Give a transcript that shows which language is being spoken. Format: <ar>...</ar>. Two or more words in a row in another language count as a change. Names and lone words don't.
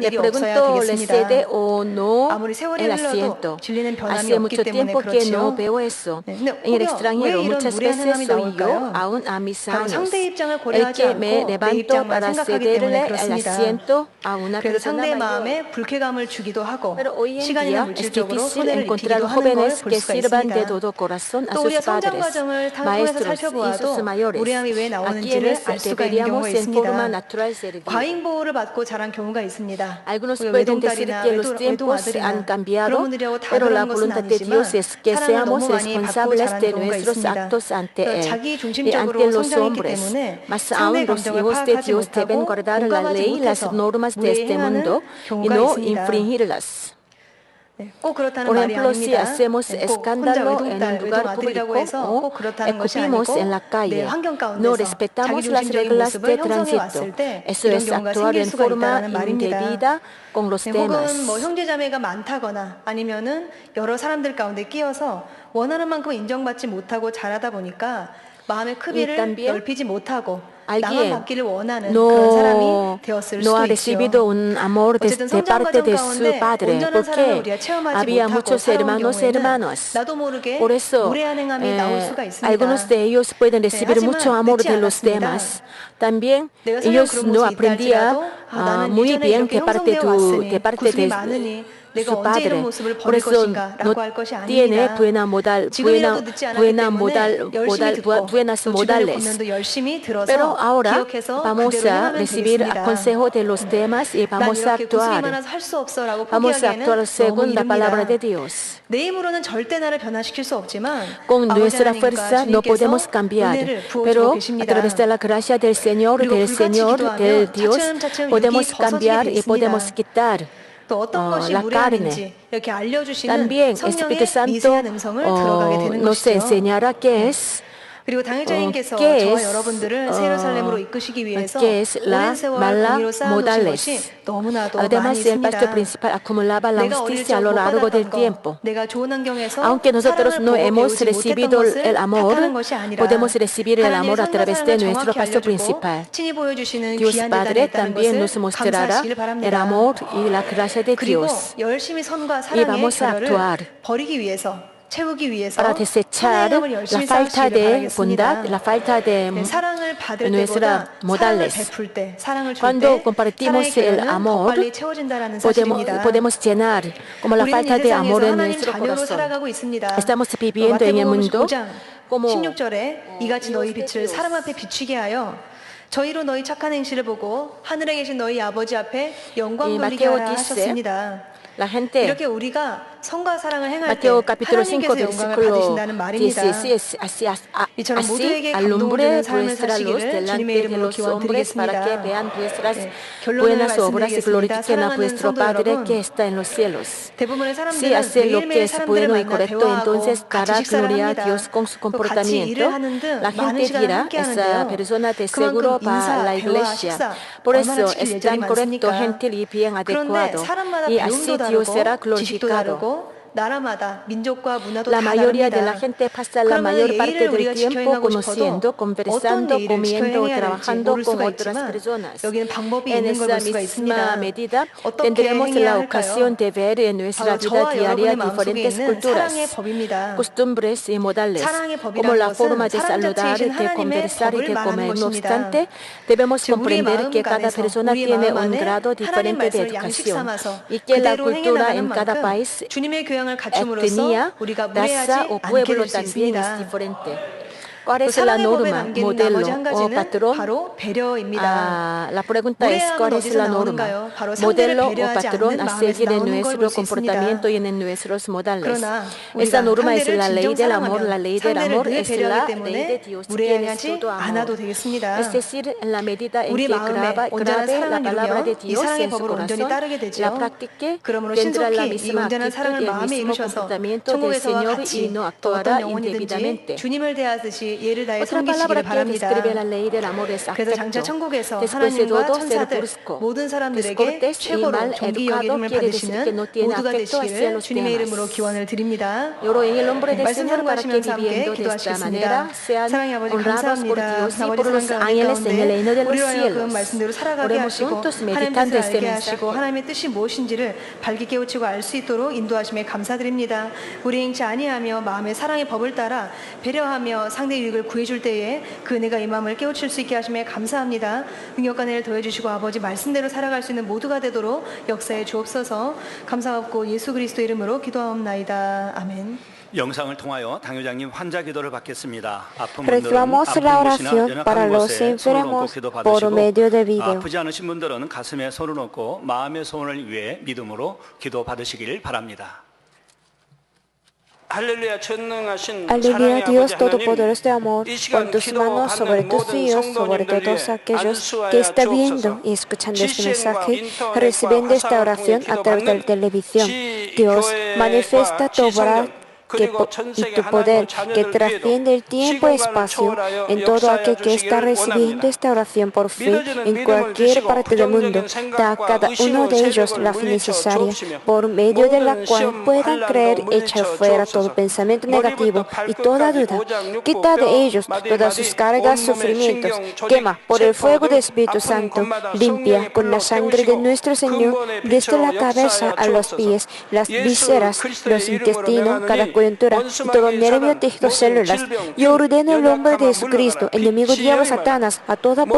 <es>le</es> <ko>일이 없어야</ko> <es>pregunto, ¿le cede</es> <ko>되겠습니다.</ko> <es>o no</es> <ko>아무리 세월이</ko> <es>el</es> <ko>흘러도</ko> <es>asiento?</es> <ko>진리는 변함이</ko> <es>Hace</es> <ko>없기</ko> <es>mucho</es> <ko>때문에</ko> <es>tiempo que no</es> <ko>그렇지요.</ko> <es>veo eso.</es> <ko>네, 근데</ko> <es>En el</es> <ko>혹여 왜</ko> <es>extranjero</es> <ko>이런</ko> <es>muchas</es> <ko>무례한</ko> <es>veces</es> <ko>행함이</ko> <es>soy yo,</es> <ko>나올까요?</ko> <es>aún a mis</es> <ko>바로</ko> <es>años,</es> <ko>상대의 입장을</ko> <es>el</es> <ko>고려하지</ko> <es>que me</es> <ko>않고 내</ko> <es>levanto</es> <ko>입장만</ko> <es>para</es> <ko>생각하기</ko> <es>cederle</es> <ko>때문에</ko> <es>el</es> <ko>그렇습니다.</ko> <es>asiento a una</es> <ko>그래서</ko> <es>persona</es> <ko>상대의</ko> <es>mayor.</es> <ko>마음에 불쾌감을 주기도 하고</ko> <es>Pero hoy en</es> <ko>시간이나</ko> <es>día es</es> <ko>물질적으로</ko> <es>difícil</es> <ko>손해를</ko> <es>encontrar</es> <ko>입히기도 하는 걸</ko> <es>jóvenes</es> <ko>볼</ko> <es>que</es> <ko>수가</ko> <es>sirvan de</es> <ko>있습니다.</ko> <es>todo corazón a</es> <ko>또 우리가</ko> <es>sus</es> <ko>성장</ko> <es>padres,</es> <ko>과정을 통해서</ko> <es>maestros y sus</es> <ko>살펴보아도</ko> <es>mayores,</es> <ko>무례함이 왜</ko> <es>a</es> <ko>나오는지를</ko> <es>quienes</es> <ko>알 수가 있는</ko> <es>deberíamos</es> <ko>경우가</ko> <es>en forma</es> <ko>있습니다.</ko> <es>natural servir.</es> <ko>과잉 보호를 받고 자란 경우가 있습니다.</ko> <es>Algunos</es> <ko>우리</ko> <es>pueden decir</es> <ko>외동딸이나</ko> <es>que los tiempos</es> <ko>외동아들이나</ko> <es>han</es> <ko>그런</ko> <es>cambiado,</es> <ko>분들이라고 다</ko> <es>pero la</es> <ko>그런 것은</ko> <es>voluntad de</es> <ko>아니지만</ko> <es>Dios es que</es> <ko>사랑을</ko> <es>seamos</es> <ko>너무 많이 받고</ko> <es>responsables</es> <ko>자란</ko> <es>de</es> <ko>경우가</ko> <es>nuestros</es> <ko>있습니다.</ko> <es>actos ante Él</es> <ko>자기</ko> <es>y</es> <ko>중심적으로</ko> <es>ante los</es> <ko>성장했기</ko> <es>hombres.</es> <ko>때문에</ko> <es>Más</es> <ko>상대의</ko> <es>aún, los</es> <ko>감정을</ko> <es>hijos de</es> <ko>파악하지</ko> <es>Dios deben</es> <ko>못하고</ko> <es>guardar la</es> <ko>공감하지</ko> <es>ley y las</es> <ko>못해서</ko> <es>normas de este mundo</es> <ko>무례행하는</ko> <es>y</es> <ko>경우가</ko> <es>no</es> <ko>있습니다.</ko> <es>infringirlas.</es> <ko>네, 꼭 그렇다는</ko> <es>Por</es> <ko>말이</ko> <es>ejemplo, si</es> <ko>아닙니다.</ko> <es>hacemos</es> <ko>네, 꼭 혼자</ko> <es>escándalo en un</es> <ko>외동딸,</ko> <es>lugar</es> <ko>외동아들이라고</ko> <es>público</es> <ko>해서</ko> <es>o</es> <ko>꼭 그렇다는 것이</ko> <es>escupimos</es> <ko>아니고</ko> <es>en la</es> <ko>내</ko> <es>calle,</es> <ko>환경</ko> <es>no</es> <ko>가운데서</ko> <es>respetamos las</es> <ko>자기중심적인</ko> <es>reglas de</es> <ko>모습을 형성해</ko> <es>tránsito.</es> <ko>왔을 때</ko> <es>Eso</es> <ko>이런</ko> <es>es</es> <ko>경우가</ko> <es>actuar</es> <ko>생길</ko> <es>en</es> <ko>수가</ko> <es>forma</es> <ko>있다는 말입니다.</ko> <es>indebida con los</es> <ko>네,</ko> <es>temas.</es> <ko>혹은 뭐 형제자매가 많다거나 아니면은 여러 사람들 가운데 끼어서 원하는 만큼 인정받지 못하고 자라다 보니까 마음의 크기를 넓히지 못하고 나만 받기를 원하는 그런 사람이 되었을</ko> <es>no ha</es> <ko>수도</ko> <es>recibido</es> <ko>있죠.</ko> <es>un amor de</es> <ko>어쨌든 성장</ko> <es>parte</es> <ko>과정</ko> <es>de su</es> <ko>가운데</ko> <es>padre,</es> <ko>온전한 사랑을</ko> <es>porque</es> <ko>우리가 체험하지</ko> <es>había</es> <ko>못하고</ko> <es>muchos</es> <ko>살아온</ko> <es>hermanos,</es> <ko>경우에는</ko> <es>hermanos.</es> <ko>나도 모르게</ko> <es>Por eso,</es> <ko>무례한 행함이 나올 수가 있습니다.</ko> <es>algunos de ellos pueden recibir</es> <ko>하지만</ko> <es>mucho amor</es> <ko>늦지</ko> <es>de los</es> <ko>않았습니다.</ko> <es>temas. También</es> <ko>내가 설령</ko> <es>ellos</es> <ko>그런</ko> <es>no</es> <ko>모습이 있다</ko> <es>aprendían</es> <ko>할지라도 나는</ko> <es>muy</es> <ko>예전에</ko> <es>bien</es> <ko>이렇게</ko> <es>que parte</es> <ko>형성되어 왔으니</ko> <es>de</es> <ko>구습이 많으니 내가</ko> <es>su</es> <ko>언제 이런</ko> <es>padre.</es> <ko>모습을</ko> <es>Por</es> <ko>버릴</ko> <es>eso</es> <ko>것인가</ko> <es>no</es> <ko>라고 할 것이</ko> <es>tiene</es> <ko>아닙니다. 지금이라도 늦지 않았기 때문에 열심히 듣고</ko> <es>buenas</es> <ko>또 주변의</ko> <es>modales.</es> <ko>권면도 열심히</ko> <es>Pero</es> <ko>들어서</ko> <es>ahora</es> <ko>기억해서</ko> <es>vamos</es> <ko>그대로</ko> <es>a</es> <ko>행하면</ko> <es>recibir</es> <ko>되겠습니다.</ko> <es>consejo de los temas y</es> <ko>난</ko> <es>vamos a</es> <ko>이렇게 구습이</ko> <es>actuar.</es> <ko>많아서 할 수 없어라고</ko> <es>Vamos a</es> <ko>포기하기에는</ko> <es>actuar</es> <ko>너무</ko> <es>según la palabra de</es> <ko>이릅니다.</ko> <es>Dios.</es> <ko>내 힘으로는 절대 나를 변화시킬 수 없지만</ko> <es>Con</es> <ko>아버지</ko> <es>nuestra</es> <ko>하나님과</ko> <es>fuerza no</es> <ko>주님께서</ko> <es>podemos cambiar,</es> <ko>은혜를 부어주고</ko> <es>pero a</es> <ko>계십니다.</ko> <es>través de la gracia del Señor,</es> <ko>그리고</ko> <es>del</es> <ko>불같이</ko> <es>Señor,</es> <ko>기도하면</ko> <es>del Dios,</es> <ko>차츰차츰</ko> <es>podemos</es> <ko>육이</ko> <es>cambiar</es> <ko>벗어지게 돼</ko> <es>y podemos</es> <ko>있습니다.</ko> <es>quitar</es> <ko>또 어떤 것이</ko> <es>la</es> <ko>무례함인지</ko> <es>carne.</es> <ko>이렇게 알려주시는</ko> <es>También</es> <ko>성령의</ko> <es>Espíritu Santo</es> <ko>미세한 음성을 들어가게 되는</ko> <es>nos</es> <ko>것이죠.</ko> <es>enseñará qué es</es> <ko>그리고 당회장님께서</ko> <es>¿qué</es> <ko>저와</ko> <es>es,</es> <ko>여러분들을 새 예루살렘으로 이끄시기 위해서</ko> <es>qué es la</es> <ko>오랜 세월</ko> <es>mala</es> <ko>공의로 쌓아놓으신</ko> <es>modales?</es> <ko>것이 너무나도 많이</ko> <es>Además, el pastor</es> <ko>있습니다.</ko> <es>principal acumulaba la</es> <ko>내가 어릴</ko> <es>justicia a</es> <ko>적</ko> <es>lo</es> <ko>못</ko> <es>largo del</es> <ko>받았던 거,</ko> <es>tiempo.</es> <ko>내가 좋은 환경에서</ko> <es>Aunque nosotros</es> <ko>사랑을</ko> <es>no</es> <ko>보고</ko> <es>hemos</es> <ko>배우지</ko> <es>recibido</es> <ko>못했던</ko> <es>el</es> <ko>것을</ko> <es>amor,</es> <ko>탓하는 것이 아니라</ko> <es>podemos recibir el amor a</es> <ko>하나님의</ko> <es>través</es> <ko>선과</ko> <es>de</es> <ko>사랑을</ko> <es>nuestro</es> <ko>정확히</ko> <es>pastor</es> <ko>알려주고</ko> <es>principal.</es> <ko>친히 보여주시는</ko> <es>Dios</es> <ko>귀한</ko> <es>Padre</es> <ko>대단이 있다는</ko> <es>también nos</es> <ko>것을</ko> <es>mostrará</es> <ko>감사하시길</ko> <es>el</es> <ko>바랍니다.</ko> <es>amor y la gracia de</es> <ko>그리고</ko> <es>Dios.</es> <ko>열심히 선과</ko> <es>Y</es> <ko>사랑의</ko> <es>vamos a</es> <ko>결여를</ko> <es>actuar</es> <ko>버리기 위해서 채우기 위해서</ko> <es>para desechar</es> <ko>선행함을</ko> <es>la</es> <ko>열심히</ko> <es>falta</es> <ko>쌓으시길</ko> <es>de</es> <ko>바라겠습니다.</ko> <es>bondad, la falta de</es> <ko>사랑을 받을</ko> <es>nuestras</es> <ko>때보다 사랑을</ko> <es>modales.</es> <ko>베풀 때, 사랑을 줄</ko> <es>Cuando</es> <ko>때</ko> <es>compartimos</es> <ko>사랑의</ko> <es>el</es> <ko>결여는 더</ko> <es>amor,</es> <ko>빨리 채워진다라는 사실입니다.</ko> <es>podemos llenar como la</es> <ko>우리는</ko> <es>falta</es> <ko>이</ko> <es>de amor en</es> <ko>세상에서 하나님</ko> <es>nuestro</es> <ko>자녀로</ko> <es>corazón.</es> <ko>살아가고 있습니다.</ko> <es>Estamos viviendo en el</es> <ko>마태복음</ko> <es>mundo</es> <ko>15장</ko> <es>como</es> <ko>16절에 이같이 너희 빛을 사람 앞에 비추게 하여 저희로 너희 착한 행실을 보고 하늘에 계신 너희 아버지 앞에 영광 돌리게</ko> <es>Mateo</es> <ko>하라</ko> <es>dice,</es> <ko>하셨습니다.</ko> <es>la gente,</es> <ko>이렇게 우리가 선과 사랑을 행할 때</ko> <es>Mateo capítulo 5</es> <ko>하나님께서 영광을</ko> <es>versículo</es> <ko>받으신다는 말입니다.</ko> <es>16,</es> <ko>이처럼</ko> <es>así</es> <ko>모두에게 감동을</ko> <es>alumbre</es> <ko>주는 삶을</ko> <es>vuestra luz</es> <ko>사시기를</ko> <es>delante</es> <ko>주님의</ko> <es>de</es> <ko>이름으로</ko> <es>los hombres para que</es> <ko>기원드리겠습니다.</ko> <es>vean vuestras</es> <ko>결론을</ko> <es>buenas obras y</es> <ko>말씀드리겠습니다.</ko> <es>glorifiquen a</es> <ko>사랑하는</ko> <es>vuestro</es> <ko>성도</ko> <es>Padre</es> <ko>여러분,</ko> <es>que está en los cielos.</es> <ko>대부분의</ko> <es>Si</es> <ko>사람들은</ko> <es>hace lo que</es> <ko>매일매일</ko> <es>es</es> <ko>사람들을</ko> <es>bueno y</es> <ko>만나</ko> <es>correcto,</es> <ko>대화하고</ko> <es>entonces</es> <ko>같이</ko> <es>dará</es> <ko>식사를</ko> <es>gloria a</es> <ko>합니다.</ko> <es>Dios con su</es> <ko>또 같이</ko> <es>comportamiento.</es> <ko>일을 하는 등</ko> <es>La</es> <ko>많은</ko> <es>gente</es> <ko>시간을</ko> <es>dirá,</es> <ko>함께</ko> <es>esa</es> <ko>하는데요.</ko> <es>persona de</es> <ko>그만큼</ko> <es>seguro para</es> <ko>인사,</ko> <es>la</es> <ko>대화,</ko> <es>iglesia.</es> <ko>식사</ko> <es>Por</es> <ko>얼마나</ko> <es>eso</es> <ko>지킬</ko> <es>es</es> <ko>예절이</ko> <es>tan correcto,</es> <ko>많습니까?</ko> <es>gentil y bien</es> <ko>그런데</ko> <es>adecuado.</es> <ko>사람마다</ko> <es>Y así</es> <ko>배움도</ko> <es>Dios será</es> <ko>다르고 지식도</ko> <es>glorificado.</es> <ko>다르고 나라마다 민족과 문화도</ko> <es>La</es> <ko>다</ko> <es>mayoría de la</es> <ko>다릅니다.</ko> <es>gente pasa la</es> <ko>그러면</ko> <es>mayor parte</es> <ko>예의를</ko> <es>del</es> <ko>우리가 지켜</ko> <es>tiempo</es> <ko>행하고</ko> <es>conociendo,</es> <ko>싶어도 어떤</ko> <es>conversando,</es> <ko>예의를 지켜</ko> <es>comiendo,</es> <ko>행해야 될지</ko> <es>trabajando</es> <ko>모를</ko> <es>con</es> <ko>수가</ko> <es>otras</es> <ko>있지만</ko> <es>personas.</es> <ko>여기는 방법이</ko> <es>En</es> <ko>있는 걸</ko> <es>esa</es> <ko>볼 수가</ko> <es>misma</es> <ko>있습니다.</ko> <es>medida</es> <ko>어떻게</ko> <es>tendremos</es> <ko>행해야</ko> <es>la ocasión</es> <ko>할까요?</ko> <es>de ver en nuestra</es> <ko>바로</ko> <es>vida</es> <ko>저와</ko> <es>diaria</es> <ko>여러분의 마음속에</ko> <es>diferentes</es> <ko>있는</ko> <es>culturas,</es> <ko>사랑의 법입니다.</ko> <es>costumbres y modales,</es> <ko>사랑의</ko> <es>como la</es> <ko>법이라는</ko> <es>forma</es> <ko>것은</ko> <es>de</es> <ko>사랑</ko> <es>saludar,</es> <ko>자체이신</ko> <es>de</es> <ko>하나님의</ko> <es>conversar y</es> <ko>법을</ko> <es>de</es> <ko>말하는</ko> <es>comer. No</es> <ko>것입니다.</ko> <es>obstante, debemos</es> <ko>즉 우리의</ko> <es>comprender que</es> <ko>마음</ko> <es>cada</es> <ko>간에서</ko> <es>persona</es> <ko>우리</ko> <es>tiene</es> <ko>마음</ko> <es>un</es> <ko>안에</ko> <es>grado</es> <ko>하나님</ko> <es>diferente de</es> <ko>말씀을 양식</ko> <es>educación</es> <ko>삼아서</ko> <es>y que la</es> <ko>그대로</ko> <es>cultura</es> <ko>행해나가는</ko> <es>en cada</es> <ko>만큼</ko> <es>país,</es> <ko>주님의 교양을 갖춤으로써</ko> <es>etnia,</es> <ko>우리가</ko> <es>raza</es> <ko>무례하지</ko> <es>o</es> <ko>않게</ko> <es>pueblo</es> <ko>될 수</ko> <es>también es</es> <ko>있습니다.</ko> <es>diferente. ¿Cuál</es> <ko>또</ko> <es>es la</es> <ko>사랑의 법에</ko> <es>norma,</es> <ko>담긴</ko> <es>modelo</es> <ko>나머지 한</ko> <es>o</es> <ko>가지는</ko> <es>patrón?</es> <ko>바로 배려입니다.</ko> <es>La pregunta es, ¿cuál</es> <ko>무례함은</ko> <es>es</es> <ko>어디서</ko> <es>la norma,</es> <ko>나오는가요? 바로 상대를</ko> <es>modelo o</es> <ko>배려하지</ko> <es>patrón</es> <ko>않는</ko> <es>a</es> <ko>마음에서</ko> <es>seguir en</es> <ko>나오는 걸</ko> <es>nuestro</es> <ko>볼 수 있습니다.</ko> <es>comportamiento y en nuestros modales?</es> <ko>그러나</ko> <es>Esta</es> <ko>우리가</ko> <es>norma es</es> <ko>상대를</ko> <es>la ley</es> <ko>진정</ko> <es>del amor, la</es> <ko>사랑하면</ko> <es>ley del</es> <ko>상대를</ko> <es>amor</es> <ko>늘</ko> <es>es la</es> <ko>배려하기</ko> <es>ley de</es> <ko>때문에</ko> <es>Dios, quien es</es> <ko>무례하지</ko> <es>todo amor.</es> <ko>않아도 되겠습니다.</ko> <es>Es decir, en la medida en</es> <ko>우리</ko> <es>que</es> <ko>마음에</ko> <es>grave</es> <ko>온전한</ko> <es>la</es> <ko>사랑을</ko> <es>palabra de</es> <ko>이루면 이</ko> <es>Dios</es> <ko>사랑의</ko> <es>en su</es> <ko>법을 온전히</ko> <es>corazón,</es> <ko>따르게</ko> <es>la</es> <ko>되죠.</ko> <es>practique,</es> <ko>그러므로</ko> <es>tendrá la</es> <ko>신속히 이</ko> <es>misma</es> <ko>온전한</ko> <es>actitud</es> <ko>사랑을</ko> <es>y el</es> <ko>마음에</ko> <es>mismo</es> <ko>이루셔서</ko> <es>comportamiento del</es> <ko>천국에서와</ko> <es>Señor y</es> <ko>같이</ko> <es>no</es> <ko>또 어떤</ko> <es>actuará</es> <ko>영혼이든지</ko> <es>indebidamente.</es> <ko>주님을 대하듯이 예를 다해</ko> <es>Otra palabra</es> <ko>섬기시기를</ko> <es>que</es> <ko>바랍니다.</ko> <es>describe la ley del amor es</es> <ko>그래서 장차</ko> <es>afecto.</es> <ko>천국에서</ko> <es>Después de</es> <ko>하나님과</ko> <es>todo, ser</es> <ko>천사들</ko> <es>brusco,</es> <ko>모든 사람들에게</ko> <es>descortés y</es> <ko>최고로</ko> <es>mal</es> <ko>존귀</ko> <es>educado</es> <ko>여김을</ko> <es>quiere decir que</es> <ko>받으시는</ko> <es>no tiene</es> <ko>모두가</ko> <es>afecto hacia</es> <ko>되시기를</ko> <es>los</es> <ko>주님의 이름으로</ko> <es>demás.</es> <ko>기원을 드립니다.</ko> <es>Oro en el nombre del</es> <ko>말씀</ko> <es>Señor para que</es> <ko>선포하시면서 함께</ko> <es>viviendo de esta</es> <ko>기도하시겠습니다.</ko> <es>manera sean</es> <ko>사랑의 아버지</ko> <es>honrados por</es> <ko>감사합니다.</ko> <es>Dios y</es> <ko>아버지</ko> <es>por los</es> <ko>사랑</ko> <es>ángeles en el reino de los</es> <ko>우리로 하여금</ko> <es>cielos.</es> <ko>말씀대로 살아가게</ko> <es>Oremos</es> <ko>하시고</ko> <es>juntos</es> <ko>하나님</ko> <es>meditando</es> <ko>뜻을</ko> <es>este</es> <ko>알게</ko> <es>mensaje.</es> <ko>하시고 하나님의 뜻이 무엇인지를 밝게 깨우치고 알 수 있도록 인도하심에 감사드립니다. 우리 행치 아니하며 마음의 사랑의 법을 따라 배려하며 상대 유익을 구해줄 때에 그 은혜가 이 마음을 깨우칠 수 있게 하심에 감사합니다. 능력과 은혜를 더해주시고 아버지 말씀대로 살아갈 수 있는 모두가 되도록 역사에 주옵소서. 감사하고 예수 그리스도 이름으로 기도하옵나이다. 아멘. 영상을 통하여 당회장님 환자 기도를 받겠습니다. 아픈 분들은</ko> <es>Reclamamos la</es> <ko>아픈 곳이나</ko> <es>oración</es> <ko>연약한</ko> <es>para los</es> <ko>곳에 손을 얹고</ko> <es>enfermos</es> <ko>기도</ko> <es>por medio del</es> <ko>받으시고</ko> <es>video.</es> <ko>아프지 않으신 분들은 가슴에 손을 얹고 마음의 소원을 위해 믿음으로 기도 받으시길 바랍니다. 할렐루야 전능하신</ko> <es>Aleluya,</es> <ko>사랑의</ko> <es>Dios</es> <ko>아버지</ko> <es>Todopoderoso de</es> <ko>하나님,</ko> <es>amor,</es> <ko>이</ko> <es>pon</es> <ko>시간</ko> <es>tus manos sobre</es> <ko>기도받는</ko> <es>tus</es> <ko>모든</ko> <es>hijos, sobre</es> <ko>성도님들</ko> <es>todos</es> <ko>위해</ko> <es>aquellos que</es> <ko>안수하여</ko> <es>están viendo</es> <ko>주옵소서.</ko> <es>y escuchando este</es> <ko>GCN과</ko> <es>mensaje,</es> <ko>인터넷과</ko> <es>recibiendo esta</es> <ko>화상을</ko> <es>oración</es> <ko>통해</ko> <es>a través de la</es> <ko>기도받는</ko> <es>televisión.</es> <ko>지</ko> <es>Dios,</es> <ko>교회와</ko> <es>manifiesta tu obra</es> <ko>그리고 전</ko> <es>y</es> <ko>세계</ko> <es>tu poder</es> <ko>하나님의</ko> <es>que</es> <ko>자녀들</ko> <es>trasciende el</es> <ko>위에도</ko> <es>tiempo y</es> <ko>시공간을</ko> <es>espacio</es> <ko>초월하여</ko> <es>en todo</es> <ko>역사하여</ko> <es>aquel que está</es> <ko>주시기를</ko> <es>recibiendo</es> <ko>원합니다.</ko> <es>esta oración por fe</es> <ko>믿어지는</ko> <es>en</es> <ko>믿음을</ko> <es>cualquier</es> <ko>주시고</ko> <es>parte del mundo.</es> <ko>부정적인</ko> <es>Da a</es> <ko>생각과</ko> <es>cada uno</es> <ko>의심의</ko> <es>de ellos</es> <ko>세력을</ko> <es>la fe</es> <ko>물리쳐</ko> <es>necesaria,</es> <ko>주옵시며</ko> <es>por medio de la</es> <ko>모든</ko> <es>cual</es> <ko>시험</ko> <es>puedan creer,</es> <ko>환란도</ko> <es>echar</es> <ko>물리쳐</ko> <es>fuera todo</es> <ko>주옵소서.</ko> <es>pensamiento negativo y toda</es> <ko>발끝까지</ko> <es>duda.</es> <ko>오장, 육부,</ko> <es>Quita de</es> <ko>뼈,</ko> <es>ellos</es> <ko>마디,</ko> <es>todas</es> <ko>마디,</ko> <es>sus cargas,</es> <ko>온몸의</ko> <es>sufrimientos.</es> <ko>신경, 조직,</ko> <es>Quema por el</es> <ko>세포</ko> <es>fuego</es> <ko>등</ko> <es>del Espíritu</es> <ko>아픈</ko> <es>Santo.</es> <ko>곳마다</ko> <es>Limpia</es> <ko>성령의</ko> <es>con la</es> <ko>불로</ko> <es>sangre de</es> <ko>태우시고</ko> <es>nuestro Señor,</es> <ko>근본의</ko> <es>desde</es> <ko>빛으로</ko> <es>la cabeza</es> <ko>역사하여</ko> <es>a los</es> <ko>주옵소서.</ko> <es>pies, las</es> <ko>예수</ko> <es>vísceras,</es> <ko>그리스도의</ko> <es>los</es> <ko>이름으로</ko> <es>intestinos, cada</es> <ko>명하노니</ko> <es>coyuntura y todo</es> <ko>원수마귀의</ko> <es>nervio,</es> <ko>사단,</ko> <es>tejido,</es> <ko>모든</ko> <es>células.</es> <ko>질병,</ko> <es>Yo ordeno el nombre de</es> <ko>연약함아</ko> <es>Jesucristo,</es> <ko>물러가라.</ko> <es>enemigo</es> <ko>빛이</ko> <es>diablo</es> <ko>영임하라.</ko> <es>Satanás, a toda</es>